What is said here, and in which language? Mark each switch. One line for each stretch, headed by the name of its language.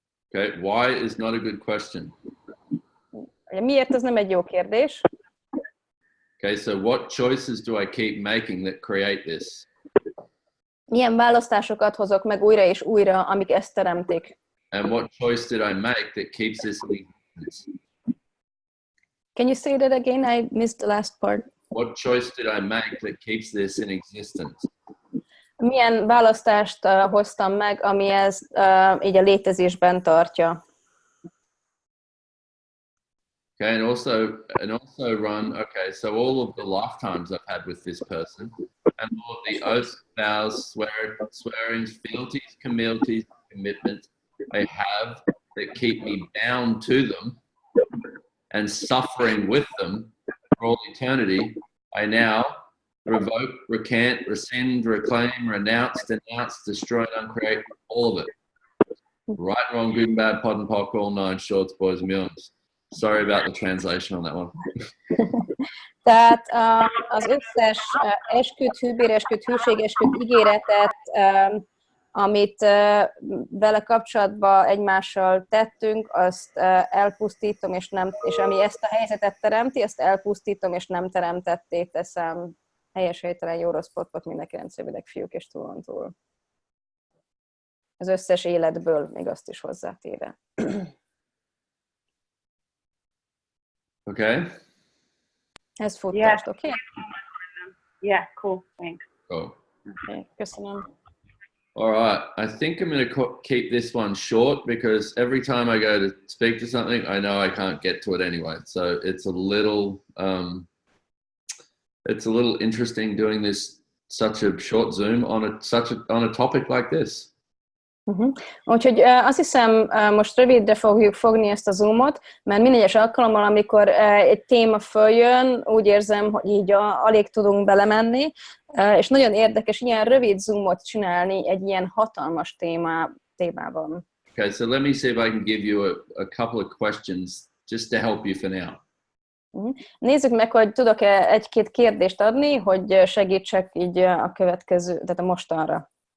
English: Okay, why is not a good question?
Hungarian: Miért, ez nem egy jó kérdés.
English: Okay, so what choices do I keep making that create this?
Hungarian: Milyen választásokat hozok meg újra és újra, amik ezt teremtik?
English: And what choice did I make that keeps this in existence? Can you say that again? I missed the last part. What choice did I make that keeps this in existence?
Hungarian: Milyen választást hoztam meg, ami ezt így a létezésben tartja?
English: Okay, and also run, okay, so all of the lifetimes I've had with this person, and all of the oaths, vows, swearings, fealties, communities, commitments I have that keep me bound to them and suffering with them for all eternity, I now revoke, recant, rescind, reclaim, renounce, denounce, destroy, and uncreate all of it. Right, wrong, good and bad, pod and pock, all nine shorts, boys and millions. Sorry about the translation on that one.
Hungarian: Tehát az összes esküt, hűbéresküt, hűségesküt, ígéretet, amit vele kapcsolatban egymással tettünk, azt elpusztítom, és ami ezt a helyzetet teremti, azt elpusztítom, és nem teremtetté teszem. Helyes, helytelen, jó, rossz, pot, mindenki rendszerűleg fiúk és túlontúl. Az összes életből, még azt is hozzátéve.
English: Okay.
Hungarian: Ez futást,
English: Yeah.
Hungarian: oké?
English: Yeah, cool, thanks. Cool.
Hungarian: Okay, köszönöm.
English: All right. I think I'm going to keep this one short because every time I go to speak to something, I know I can't get to it anyway. So it's a little interesting doing this such a short Zoom on a topic like this.
Hungarian: Úgyhogy azt hiszem, most rövidre fogjuk fogni ezt a Zoomot, mert minden egyes alkalommal, amikor egy téma följön, úgy érzem, hogy így alig tudunk belemenni, és nagyon érdekes ilyen rövid Zoomot csinálni egy ilyen hatalmas témában.
English: Okay, so let me see if I can give you a couple of questions just to help you for now.
Hungarian: Nézzük meg, hogy tudok-e egy-két kérdést adni, hogy segítsek így a következő, tehát a mostanra.